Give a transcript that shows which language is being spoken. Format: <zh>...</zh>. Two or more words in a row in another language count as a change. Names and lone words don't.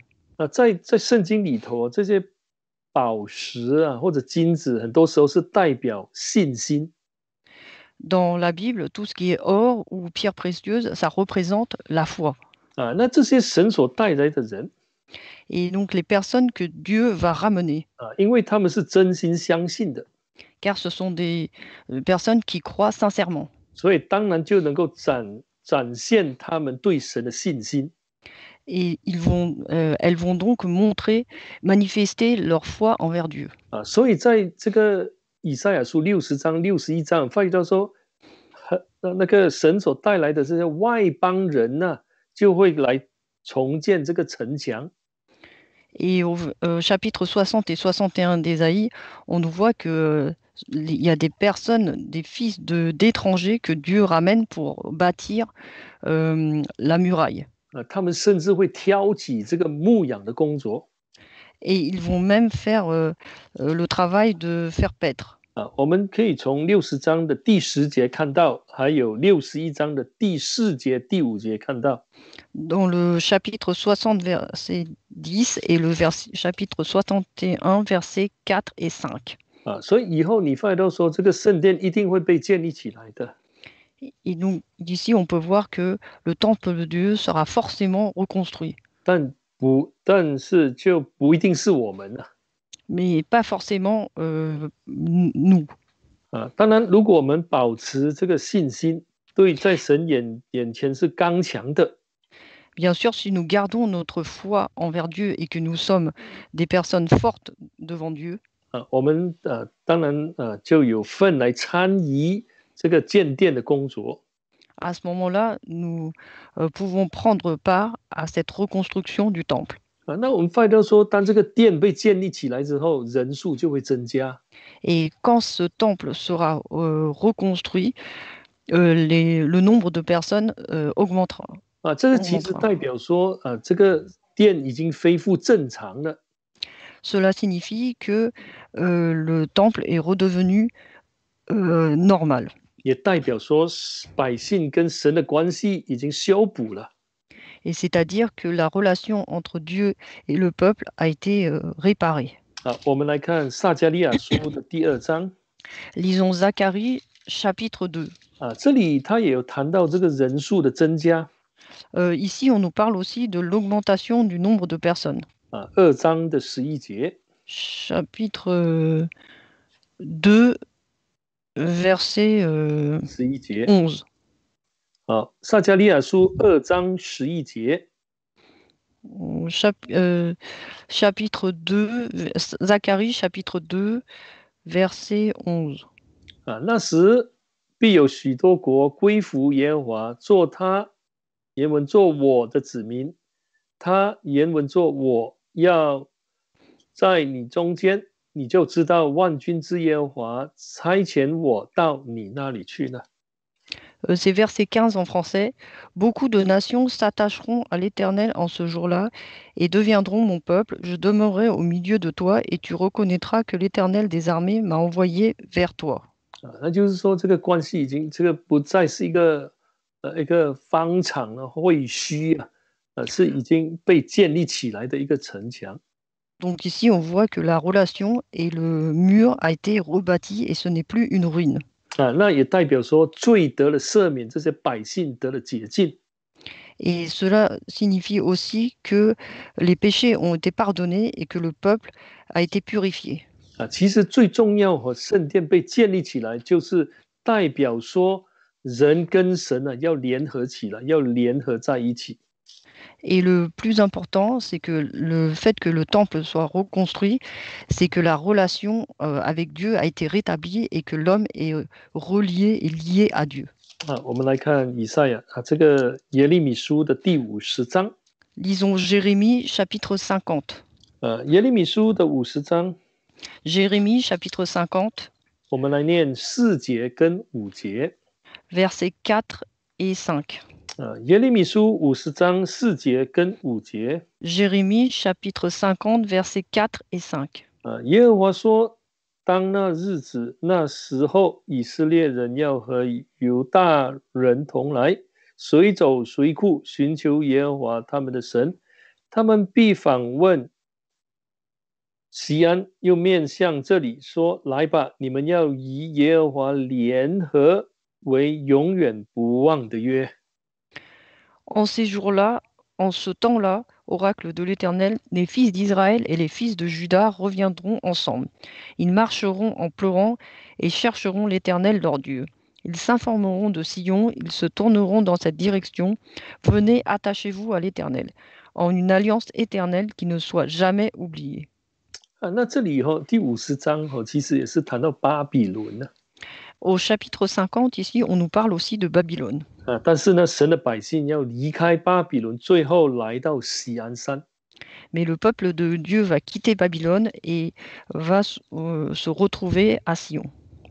<zh>在圣经里头，这些宝石或者金子，很多时候是代表信心。</zh> <fr>Dans la Bible, tout ce qui est or ou pierre précieuse, ça représente la foi.</fr> <zh>那这些神所带来的人，</zh> <fr>Et donc les personnes que Dieu va ramener,</fr> <zh>因为他们是真心相信的，</zh> <fr>car ce sont des personnes qui croient sincèrement.</fr> <zh>所以当然就能够展现他们对神的信心。</zh> <fr>Et elles vont donc manifester leur foi envers Dieu.</fr> <zh>所以在这个以赛亚书60章、61章，发觉到说，那个神所带来的这些外邦人就会来重建这个城墙。</zh> <fr>Et au chapitre 60 et 61 d'Ésaïe, on nous voit que il y a des personnes, des fils d'étrangers que Dieu ramène pour bâtir la muraille.</fr> <zh>他们甚至会挑起这个牧养的工作。</zh> <fr>Et ils vont même faire le travail de faire paître.</fr> <zh>我们可以从60章的第10节看到，还有61章的第4节、第5节看到。</zh> <fr>Dans le chapitre 60, verset 10 et le chapitre 61, verset 4 et 5.</fr> <zh>所以以后你发现到说，这个圣殿一定会被建立起来的。</zh> <fr>Et donc, d'ici, on peut voir que le temple de Dieu sera forcément reconstruit.</fr> <zh>但是就不一定是我们了。</zh> <fr>Mais pas forcément nous.</fr> <zh>当然，如果我们保持这个信心，对在神眼前是刚强的。</zh> <fr>Bien sûr, si nous gardons notre foi envers Dieu et que nous sommes des personnes fortes devant Dieu,</fr> <zh>我们当然就有份来参与这个建殿的工作。</zh> <fr>à ce moment-là, nous pouvons prendre part à cette reconstruction du temple.</fr> <zh>那我们发现到说，当这个殿被建立起来之后，人数就会增加。</zh> <fr>Et quand ce temple sera reconstruit, le nombre de personnes augmentera.</fr> <zh>这个其实代表说，这个殿已经恢复正常了。</zh> <fr>Cela signifie que le temple est redevenu normal.</fr> <zh>也代表说，百姓跟神的关系已经修补了。</zh> <fr>Et c'est-à-dire que la relation entre Dieu et le peuple a été réparée.</fr> <zh>我们来看撒迦利亚书的第2章。</zh> <fr>Lisons Zacharie, chapitre 2.</fr> <zh>这里他也有谈到这个人数的增加。</zh> <fr>Ici, on nous parle aussi de l'augmentation du nombre de personnes.</fr> <zh>2 章的11节。</zh> <fr>Chapitre 2, verset</fr> <zh>11 节。</zh> <fr>11.</fr> <zh>撒迦利亚书2章11节。</zh> <fr>chapitre 2, Zacharie, chapitre 2, verset 11.</fr> <zh>那时必有许多国归服耶和华，做他原文做我的子民。他原文做我要在你中间，你就知道万军之耶和华差遣我到你那里去了。</zh> <fr>C'est verset 15 en français. Beaucoup de nations s'attacheront à l'Éternel en ce jour-là et deviendront mon peuple. Je demeurerai au milieu de toi et tu reconnaîtras que l'Éternel des armées m'a envoyé vers toi.</fr> <zh>那就是说，这个关系已经这个不再是一个方场的会虚是已经被建立起来的一个城墙。</zh> <fr>Donc ici, on voit que la relation et le mur a été rebâti et ce n'est plus une ruine.</fr> <zh>那也代表说罪得了赦免，这些百姓得了洁净。</zh> <fr>Et cela signifie aussi que les péchés ont été pardonnés et que le peuple a été purifié.</fr> <zh>其实最重要和圣殿被建立起来，就是代表说人跟神要联合起来，要联合在一起。</zh> <fr>Et le plus important, c'est que le fait que le temple soit reconstruit, c'est que la relation avec Dieu a été rétablie et que l'homme est relié et lié à Dieu.</fr> <zh>我们来看以赛亚这个耶利米书的第50章。</zh> <fr>Lisons Jérémie, chapitre 50.</fr> <zh>耶利米书的50章。</zh> <fr>Jérémie, chapitre 50.</fr> <zh>我们来念4节跟5节。</zh> <fr>Versets 4 et 5.</fr> <zh>耶利米书50章4节跟5节。</zh> <fr>Jérémie, chapitre 50, versets 4 et 5.</fr> <zh>耶和华说，当那日子那时候，以色列人要和犹大人同来，随走随库，寻求耶和华他们的神。他们必访问西安，又面向这里说：来吧，你们要与耶和华联合，为永远不忘的约。</zh> <fr>En ces jours-là, en ce temps-là, oracle de l'Éternel, les fils d'Israël et les fils de Juda reviendront ensemble. Ils marcheront en pleurant et chercheront l'Éternel leur Dieu. Ils s'informeront de Sion, ils se tourneront dans cette direction. Venez, attachez-vous à l'Éternel, en une alliance éternelle qui ne soit jamais oubliée.</fr> <zh>那这里第50章其实也是谈到巴比伦。</zh> <fr>Au chapitre 50, ici, on nous parle aussi de Babylone.</fr> <zh>但是呢，神的百姓要离开巴比伦，最后来到锡安山。</zh> <fr>Mais le peuple de Dieu va quitter Babylone et va se retrouver à Sion.</fr>